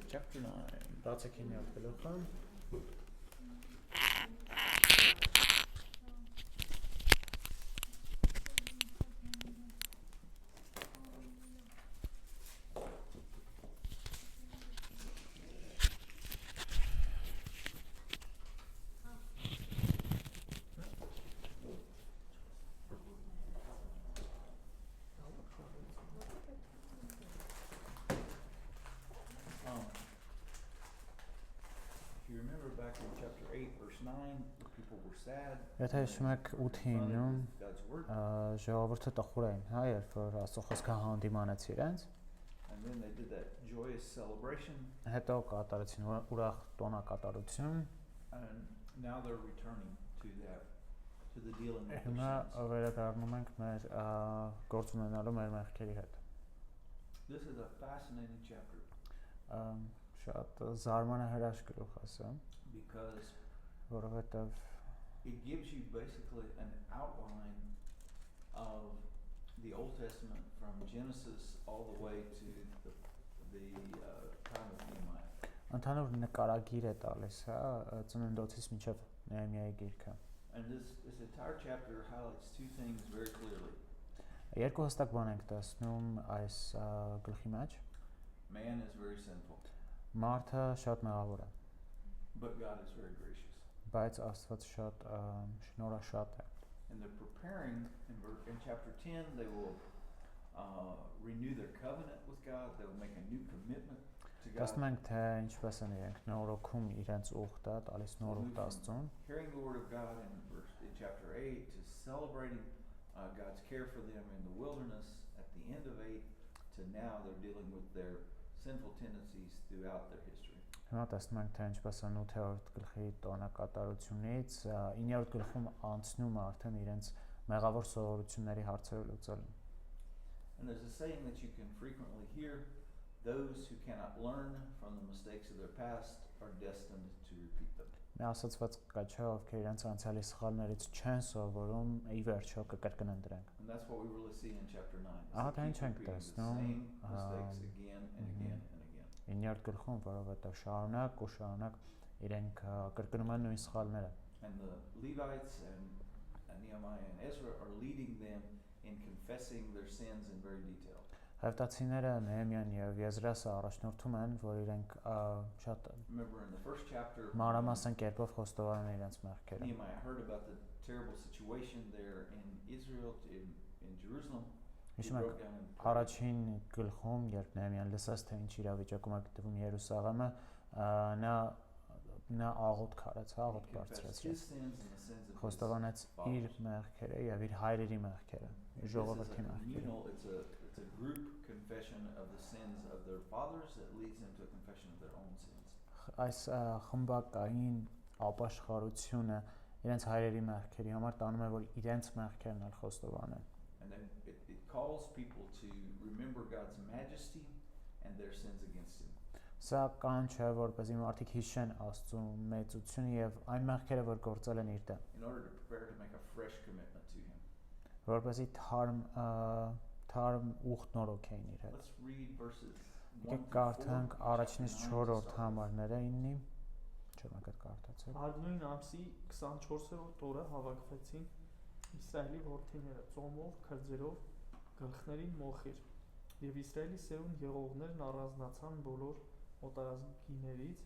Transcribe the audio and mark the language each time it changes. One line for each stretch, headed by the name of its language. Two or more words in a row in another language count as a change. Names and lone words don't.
English: chapter 9.
Armenian: 19-րդ գլուխը
English: If you remember back in chapter 8, verse 9, the people were sad.
Armenian: Եթե հիշում եք 8-ին
English: God's word.
Armenian: ժողովուրդը տխուր էին, հա, երբ որ Աստծո խոսքը հանդիմանեց իրենց,
English: And then they did that joyous celebration.
Armenian: հետո կատարեցին ուրախ տոնակատարություն,
English: And now they're returning to the dealing with their
Armenian: հիմա
English: sins.
Armenian: վերադառնում ենք մեր գործ ունենալու մեր մեղքերի հետ։
English: This is a fascinating chapter
Armenian: Շատ զարմանահրաշ գլուխ ասեմ,
English: because
Armenian: որովհետև
English: it gives you basically an outline of the Old Testament from Genesis all the way to the time of Nehemiah.
Armenian: Ընդհանուր նկարագիր է տալիս, հա, ծննդոցից մինչև Նեհեմիայի գիրքը։
English: And this entire chapter highlights two things very clearly.
Armenian: Երկու հստակ բան ենք տեսնում այս գլխի մեջ։
English: Man is very sinful,
Armenian: Մարդը շատ մեղավոր է,
English: but God is very gracious.
Armenian: բայց Աստված շատ շնորհաշատ է։
English: And they're preparing in chapter 10, they will renew their covenant with God. They will make a new commitment to God.
Armenian: Տեսնում ենք, թե ինչպես են իրենք նորոգում իրենց ուխտը, տալիս նոր ուխտ Աստծուն։
English: Hearing the word of God in chapter 8 to celebrating God's care for them in the wilderness at the end of 8 to now they're dealing with their sinful tendencies throughout their history.
Armenian: Հիմա տեսնում ենք, թե ինչպես են 8-րդ գլխի տոնակատարությունից 9-րդ գլխում անցնում արդեն իրենց մեղավոր սովորությունների հարցերը լուծելուն։
English: And there's a saying that you can frequently hear, those who cannot learn from the mistakes of their past are destined to repeat them.
Armenian: Մի ասացված կա չէ, ովքեր իրենց անցյալի սխալներից չեն սովորում, ի վերջո կկրկնեն դրանք։
English: And that's what we really see in chapter 9.
Armenian: Ահա թե
English: They
Armenian: ինչ
English: keep
Armenian: ենք
English: repeating the
Armenian: տեսնում
English: same mistakes again and again and again.
Armenian: 9-րդ գլխում, որովհետև շարունակ ու շարունակ իրենք կրկնում են նույն սխալները։
English: And the Levites and Nehemiah and Ezra are leading them in confessing their sins in very detail.
Armenian: Հայվտացիները Նեհեմիան եւ Եզրասը առաջնորդում են, որ իրենք շատ
English: Remember in the first chapter,
Armenian: մանրամասն կերպով խոստովանում են իրենց մեղքերը։
English: Nehemiah heard about the terrible situation there in Israel, in Jerusalem.
Armenian: Հիշում եք, առաջին գլխում, երբ Նեհեմիան լսեց, թե ինչ իրավիճակում է գտնվում Երուսաղեմը, նա աղոթք արեց, աղոթք բարձրացրեց։ Խոստովանեց իր մեղքերը եւ իր հայրերի մեղքերը, իր ժողովրդի մեղքերը։
English: It's a group confession of the sins of their fathers that leads them to a confession of their own sins.
Armenian: Այս խմբակային ապաշխարությունը իրենց հայրերի մեղքերի համար տանում է, որ իրենց մեղքերն էլ խոստովանեն։
English: And then it calls people to remember God's majesty and their sins against him.
Armenian: Սա կան չէ, որպեսզի մարդիկ հիշեն Աստծո մեծությունը եւ այն մեղքերը, որ գործել են իր դեմ։
English: In order to prepare to make a fresh commitment to him.
Armenian: Որպեսզի թարմ ուխտ նորոգեին իր հետ։
English: Let's read verses 1
Armenian: Եկեք
English: to 4.
Armenian: կարդանք առաջինից 4-րդ համարները 9-ի։ Չեմ եկել կարդացել։ Արդնույն ամսի 24-րդ օրը հավաքվեցին Իսրայելի որդիները ծոմով, քրձերով, գլխներին մոխիր, եւ Իսրայելի սերուն եղողներն առանձնացան բոլոր օտարազգիներից